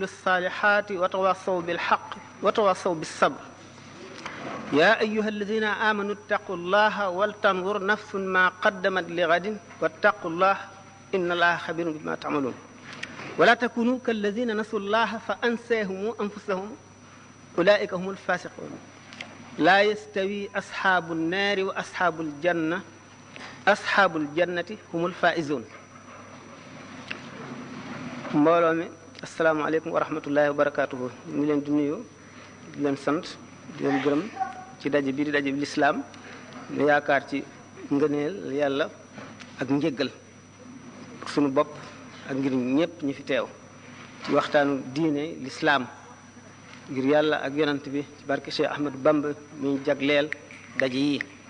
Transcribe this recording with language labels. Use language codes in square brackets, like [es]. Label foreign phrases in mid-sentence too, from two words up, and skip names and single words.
[ar] الصالحات وتواصوا بالحق وتواصوا بالصبر يا أيها الذين آمنوا اتقوا الله ولتنظر نفس ما قدمت لغد واتقوا الله إن الله خبير بما تعملون ولا تكونوا كالذين نسوا الله فأنساهم أنفسهم أولئك هم الفاسقون لا يستوي أصحاب النار وأصحاب الجنة أصحاب الجنة هم الفائزون [wo] mbooloo mi [ar] السلام عليكم ورحمة الله وبركاته [wo] ñu ngi leen di nuyu di leen sant di leen gërëm ci daje bi di daje bi lislaam ñu yaakaar ci ngëneel yàlla ak njëggal suñu bopp ak ngir ñépp ñi fi teew ci waxtaanu diine lislaam ngir yàlla ak yonant bi ci barke Cheikh Ahmadou Bamba mi ñu jagleel daje yi